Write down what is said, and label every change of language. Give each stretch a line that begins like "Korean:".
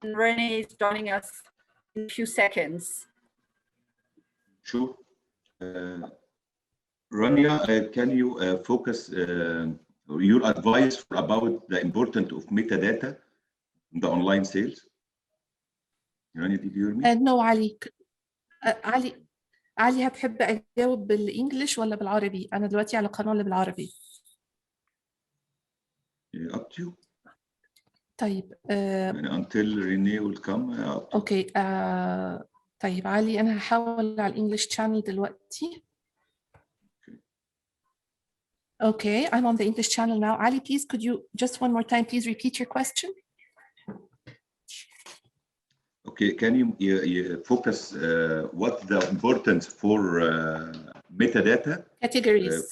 English: René is joining us in a few seconds. Sure. Rania, can you focus your advice about the importance of metadata in the online sales? Rania, did you hear me? No, Ali.
Arabic: علي هتحب أجاوب بالإنجليش ولا بالعربي؟ أنا دلوقتي على القناة اللي بالعربي.
English: Up to you.
Arabic: طيب.
English: Until René will come.
Arabic: أوكي. طيب علي، أنا هحاول على الإنجليش channel دلوقتي.
English: Okay, I'm on the English channel now. Ali, please, could you just one more time, please repeat your question? Okay, can you focus what's the importance for metadata? Categories.